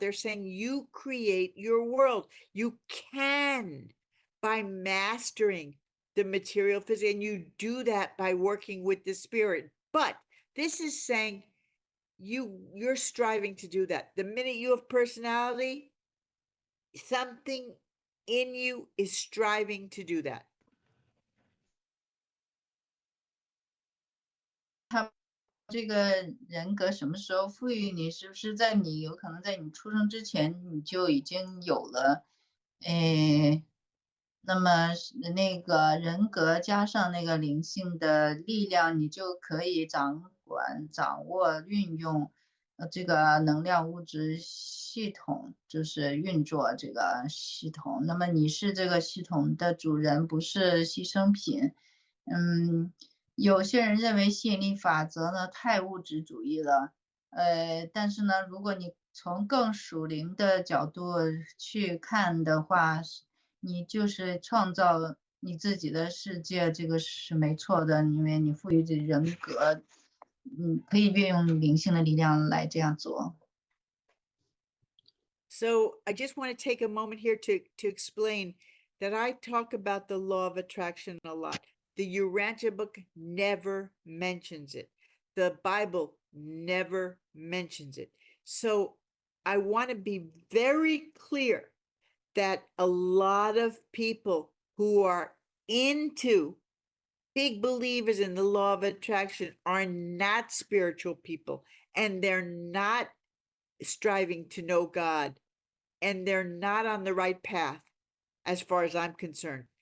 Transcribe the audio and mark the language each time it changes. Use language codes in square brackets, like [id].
[en] They're saying you create your world. You can, by mastering the material physics, and you do that by working with the spirit. But this is saying you're striving to do that. The minute you have personality, something in you is striving to do that. [zh] 这个人格什么时候赋予你？是不是在你有可能在你出生之前你就已经有了，那么那个人格加上那个灵性的力量，你就可以掌管、掌握、运用，这个能量物质系统，就是运作这个系统。那么你是这个系统的主人，不是牺牲品。有些人认为吸引力法则呢太物质主义了，但是呢，如果你从更属灵的角度去看的话，你就是创造你自己的世界，这个是没错的，因为你赋予这人格，可以运用灵性的力量来这样做。 [en] So I just want to take a moment here to explain that I talk about the law of attraction a lot. The Urantia book never mentions it. The Bible never mentions it. So I want to be very clear that a lot of people who are into big believers in the law of attraction are not spiritual people, and they're not striving to know God, and they're not on the right path as far as I'm concerned.